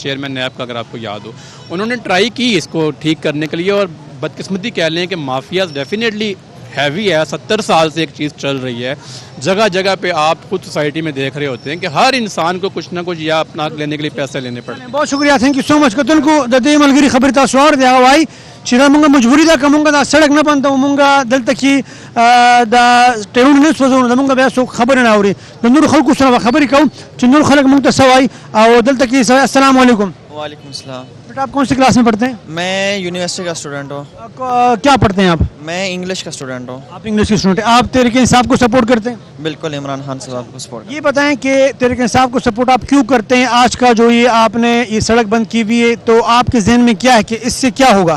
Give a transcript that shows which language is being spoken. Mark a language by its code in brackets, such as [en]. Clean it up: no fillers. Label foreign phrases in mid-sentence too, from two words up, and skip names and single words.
[ur] چیئرمین نیب کا اگر آپ کو یاد ہو, انہوں نے ٹرائی کی اس کو ٹھیک کرنے کے لیے, اور بدقسمتی کہہ لیں کہ مافیاز [en] definitely heavy [ur] ہے. 70 سال سے ایک چیز چل رہی ہے, جگہ جگہ پہ آپ خود سوسائٹی میں دیکھ رہے ہوتے ہیں کہ ہر انسان کو کچھ نہ کچھ یا اپنا لینے کے لیے پیسے لینے پڑتے ہیں. بہت شکریہ, [en] thank you so much. [ps] کتونکو د دې ملګري خبرې تاسو اورېدې, هغه وایي چې دا مونږ مجبوري ده که مونږ دا سړک نه بندوو, مونږ دلته کې دا ټایرونه نه سوځوو نو مونږ بیا څوک خبرې نه اوري. د نورو خلکو سره به خبرې کوو چې نور خلک مونږ ته څه وایي. او دلته کې [ar] السلام علیکم. وعلیکم السلام. [ur] بیٹا آپ کون سی کلاس میں پڑھتے ہیں؟ میں یونیورسٹی کا اسٹوڈنٹ ہوں. کیا پڑھتے ہیں آپ؟ میں انگلش کا اسٹوڈنٹ ہوں. آپ انگلش کے اسٹوڈنٹ ہیں. آپ تحریک انصاف کو سپورٹ کرتے ہیں؟ بالکل, عمران خان صاحب کو سپورٹ. یہ بتائیں کہ تحریک انصاف کو سپورٹ آپ کیوں کرتے ہیں؟ آج کا جو یہ آپ نے یہ سڑک بند کی ہوئی ہے تو آپ کے ذہن میں کیا ہے کہ اس سے کیا ہوگا؟